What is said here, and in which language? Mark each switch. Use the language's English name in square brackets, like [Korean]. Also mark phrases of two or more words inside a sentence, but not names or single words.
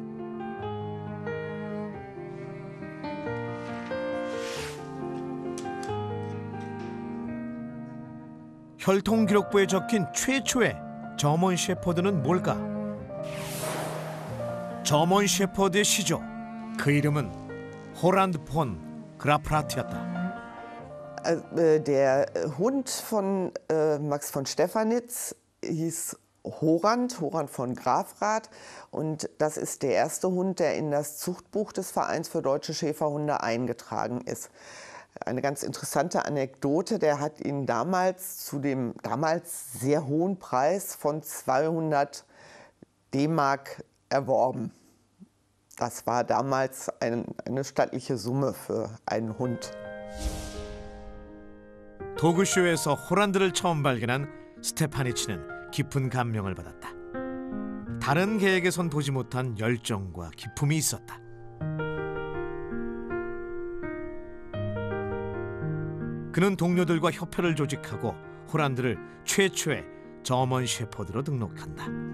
[Korean] 혈통 기록부에 적힌 최초의 저먼 셰퍼드는 뭘까? 저먼 셰퍼드의 시조, 그 이름은 호란드 폰 그라프라트였다. [German] Der Hund von Max von Stephanitz hieß Horand von Grafrath, und das ist der erste Hund, der in das Zuchtbuch des Vereins für deutsche Schäferhunde eingetragen ist. Eine ganz interessante Anekdote, der hat ihn damals zu dem damals sehr hohen Preis von 200 D-Mark erworben. Das war damals eine stattliche Summe für einen Hund. [Korean] 도그쇼에서 호란드를 처음 발견한 스테파니치는 깊은 감명을 받았다. 다른 개에게선 보지 못한 열정과 기품이 있었다. 그는 동료들과 협회를 조직하고 호란드를 최초의 저먼 셰퍼드로 등록한다.